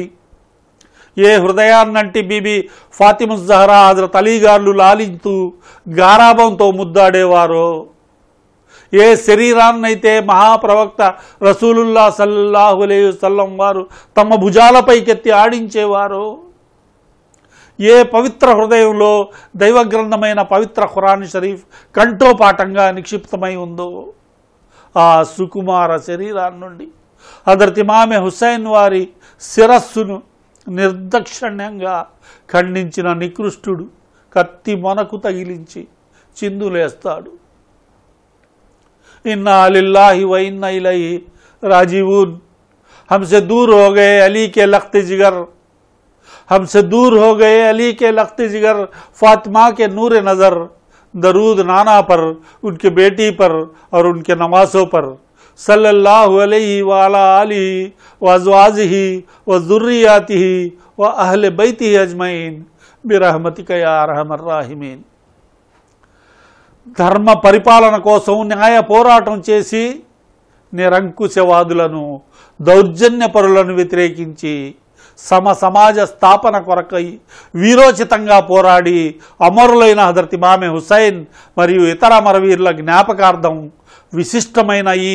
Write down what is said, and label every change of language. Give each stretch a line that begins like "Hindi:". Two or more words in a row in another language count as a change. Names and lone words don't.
Telugu: ఏ హృదయాన్నంటి బీబీ ఫాతిముజ్జహరా హజరత్ అలీ గార్లు లాలింతూ గారాబంతో ముద్దాడేవారో, ఏ శరీరాన్నైతే మహాప్రవక్త రసూలుల్లా
Arabic: صلى الله عليه وسلم
Telugu: వారు తమ భుజాలపైకెత్తి ఆడించేవారో, ఏ పవిత్ర హృదయంలో దైవగ్రంథమైన పవిత్ర ఖురాన్ షరీఫ్ కంఠోపాఠంగా నిక్షిప్తమై ఉందో, ఆ సుకుమార శరీరాన్ని నుండి హజరత్ ఇమామే హుస్సేన్ వారి శిరస్సును నిర్దాక్షిణ్యంగా ఖండించిన నికృష్టుడు కత్తి మొనకు తగిలించి చిందులేస్తాడు.
Arabic: إنا لله وإنا إليه راجعون.
Urdu: ہم سے دور ہو گئے علی کے لخت جگر، ہم سے دور ہو گئے علی کے لخت جگر، فاطمہ کے نور نظر، درود نانا پر، ان کے بیٹی پر اور ان کے نواسوں پر,
Arabic: صلى الله عليه وعلى آله وأزواجه وذرياته وأهل بيته أجمعين برحمتك يا أرحم الراحمين.
Telugu: ధర్మ పరిపాలన కోసం న్యాయ పోరాటం చేసి నిరంకుశవాదులను దౌర్జన్యపరులను వ్యతిరేకించి సమాజ స్థాపన కొరకై వీరోచితంగా పోరాడి అమరులైన హజరత్ ఇమామే హుస్సేన్ మరియు ఇతర అమరవీరుల జ్ఞాపకార్థం విశిష్టమైన ఈ